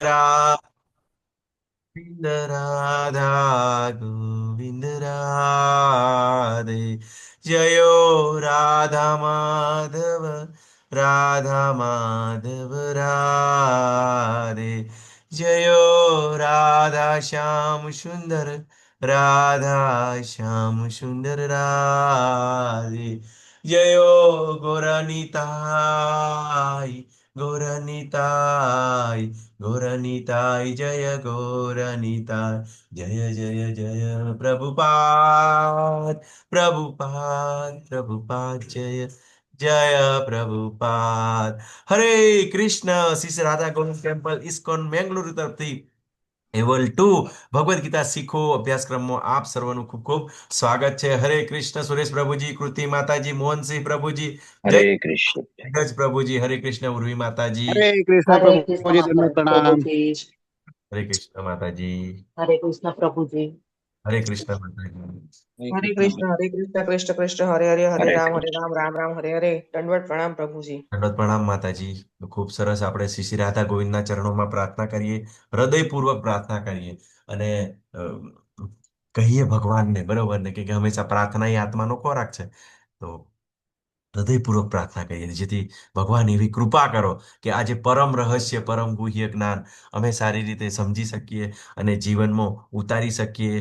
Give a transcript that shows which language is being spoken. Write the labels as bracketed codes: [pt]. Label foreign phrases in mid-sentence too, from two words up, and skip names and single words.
[hi] गोविंद राधा गोविंद राधे। जयो राधा माधव राधा माधव राधे। जयो राधा श्याम सुंदर राधा श्याम सुंदर राधे। जयो गौरनिताय गौरनिताय गौरनिताय जय गौरनिताय। जय जय जय प्रभुपाद प्रभुपाद प्रभुपाद जय जय प्रभुपाद। हरे कृष्ण [gu] श्री श्री राधा गोविंद ટેમ્પલ ઇસ્કોન બેંગલુરુ તરફથી લેવલ 2 ભગવદ્ ગીતા શીખો અભ્યાસક્રમમાં આપ સર્વનું ખૂબ ખૂબ સ્વાગત છે। હરે કૃષ્ણ સુરેશ પ્રભુજી, કૃતિ માતાજી, મોહનસિંહ પ્રભુજી, જય [hi] हरे कृष्ण। [gu] ધીરજ પ્રભુજી, [hi] हरे कृष्ण उर्वी माताजी, हरे कृष्ण हरे कृष्ण प्रभु जी, माता दंडवत प्रणाम। प्रभु जी। हरे कृष्ण माताजी, हरे कृष्ण प्रभु जी। हरे कृष्ण माताजी। हरे हरे कृष्ण। कृष्ण हरे कृष्ण कृष्ण कृष्ण हरे हरे हरे हरे कृष्ण। राम राम राम हरे हरे। दंडवत प्रणाम प्रभुजी। [gu] દંડવત પ્રણામ માતાજી। તો ખૂબ સરસ આપણે શ્રી શ્રી રાધા ગોવિંદના ચરણોમાં પ્રાર્થના કરીએ, હૃદયપૂર્વક પ્રાર્થના કરીએ અને અ, કહીએ ભગવાનને, બરોબર ને, કે હંમેશા પ્રાર્થના એ આત્માનો ખોરાક છે। તો હૃદયપૂર્વક પ્રાર્થના કરીએ જેથી ભગવાન એવી કૃપા કરો કે આજે પરમ રહસ્ય પરમ ગુહ્ય જ્ઞાન અમે સારી રીતે સમજી શકીએ અને જીવનમાં ઉતારી શકીએ।